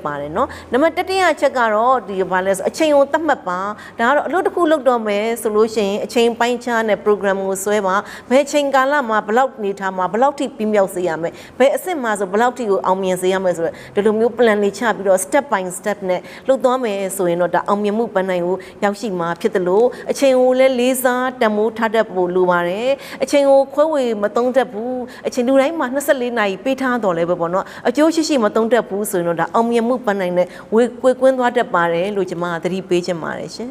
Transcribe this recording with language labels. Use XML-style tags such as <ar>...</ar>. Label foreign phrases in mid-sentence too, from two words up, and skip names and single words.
<my>ပါတယ်နော်နံပါတ်တတိယချက်ကတော့ဒီဘာလဲဆိုအချိန်ကိုသတ်မှတ်ပါဒါကတော့အလုပ်တစ်ခုလုပ်တော့မယ်ဆိုလို့ရှိရင်အချိန်ပိုင်းခြားနဲ့ program ကိုဆွဲပါဘယ်ချိန် ကာလမှာဘယ်လောက်နေထားမှာဘယ်လောက်ထိပြီးမြောက်စေရမယ်ဘယ်အဆင့်မှာဆိုဘယ်လောက်ထိကိုအောင်မြင်စေရမယ်ဆိုတော့ဒီလိုမျိုး plan တွေချပြီးတော့</my> <en>step by step</en> <my>နဲ့လုပ်သွားမယ်ဆိုရင်တော့ဒါအောင်မြင်မှုပန်းနိုင်ကိုရောက်ရှိမှာဖြစ်တယ်လို့အချိန်ကိုလည်းလေးစားတန်ဖိုးထားတတ်ဖို့လိုပါတယ်အချိန်ကိုခွဲဝေမသုံးတတ်ဘူးအချိန်လူတိုင်းမှာ24နာရီပေးထားတော်လဲပဲပေါ့နော်အကျိုးရှိမသုံးတတ်ဘူးဆိုရင်တော့ဒါအောင်မြင်မှုပန်းနိုင်နဲ့ဝေကွင်းသွားတတ်ပါတယ်လို့ကျွန်မသတိပေးချင်ပါတယ်ရှင်</my>